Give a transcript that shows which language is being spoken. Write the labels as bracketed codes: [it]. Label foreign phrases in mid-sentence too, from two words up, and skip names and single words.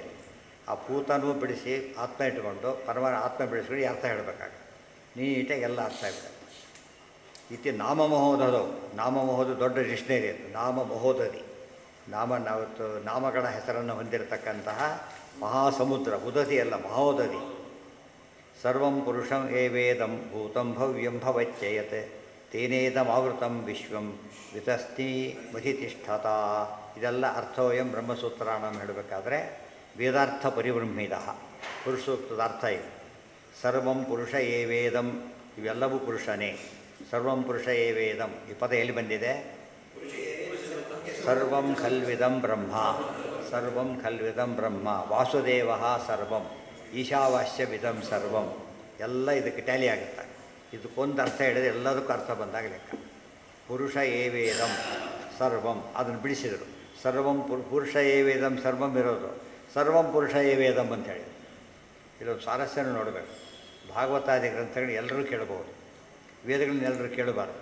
[kn] ಆ ಭೂತನೂ ಬಿಡಿಸಿ ಆತ್ಮ ಇಟ್ಕೊಂಡು ಆತ್ಮ ಬಿಡಿಸ್ಕೊಂಡು ಅರ್ಥ ಹೇಳಬೇಕಾಗುತ್ತೆ. ನೀಟಾಗಿ ಎಲ್ಲ ಅರ್ಥ ಆಗ್ಬಿಡುತ್ತೆ. [sa] ಇತಿ ನಾಮಮಹೋದ [kn] ದೊಡ್ಡ ಡಿಕ್ಷನರಿ ಅದು. ನಾಮಮಹೋದದಿ, ನಾಮಗಳ ಹೆಸರನ್ನು ಹೊಂದಿರತಕ್ಕಂತಹ ಮಹಾಸಮುದ್ರ. ಉದತಿ ಅಲ್ಲ, ಮಹೋದದಿ. [sa] ಸರ್ವಂ ಪುರುಷಂ ಏವೇದಂ ಭೂತಂ ಭವ್ಯಂ ಭವಚ್ಚಯತ್ ತೇನೇದಮಾವೃತಂ ವಿಶ್ವಂ ವಿತಸ್ತಿ ಮಧಿತಿಷ್ಠತ. [kn] ಇದೆಲ್ಲ [sa] ಅರ್ಥೋಯಂ ಬ್ರಹ್ಮಸೂತ್ರಾಣಂ [kn] ಹೇಳಬೇಕಾದ್ರೆ ವೇದಾರ್ಥ ಪರಿಬ್ರಹ್ಮಿದ ಪುರುಷಸೂಕ್ತದ ಅರ್ಥ ಇದು. [sa] ಸರ್ವಂ ಪುರುಷ ಏವೇದಂ, [kn] ಇವೆಲ್ಲವೂ ಪುರುಷನೇ. [sa] ಸರ್ವಂ ಪುರುಷ ಏವೇದಂ [kn] ಈ ಪದ ಎಲ್ಲಿ ಬಂದಿದೆ? [sa] ಸರ್ವಂ ಖಲ್ವಿದಂ ಬ್ರಹ್ಮ, ಸರ್ವಂ ಖಲ್ವಿದಂ ಬ್ರಹ್ಮ ವಾಸುದೇವ ಸರ್ವಂ ಈಶಾವಾಸ್ಯವಿದಂ ಸರ್ವಂ. [kn] ಎಲ್ಲ ಇದಕ್ಕೆ ಟ್ಯಾಲಿ ಆಗುತ್ತೆ. ಇದಕ್ಕೊಂದು ಅರ್ಥ ಹೇಳಿದ್ರೆ ಎಲ್ಲದಕ್ಕೂ ಅರ್ಥ ಬಂದಾಗ ಲೆಕ್ಕ. [sa] ಪುರುಷ ಏವೇದಂ ಸರ್ವಂ [kn] ಅದನ್ನು ಬಿಡಿಸಿದರು. [sa] ಸರ್ವಂ ಪುರುಷ ಏವೇದಂ ಸರ್ವಂ ಇರೋದು ಸರ್ವಂ ಪುರುಷ ಏವೇದಂ [kn] ಅಂತ ಹೇಳಿದರು. ಇಲ್ಲೊಂದು ಸ್ವಾರಸ್ಯನೂ ನೋಡಬೇಕು. ಭಾಗವತಾದಿ ಗ್ರಂಥಗಳನ್ನ ಎಲ್ಲರೂ ಕೇಳಬಹುದು, ವೇದಗಳನ್ನ ಎಲ್ಲರೂ ಕೇಳಬಾರ್ದು.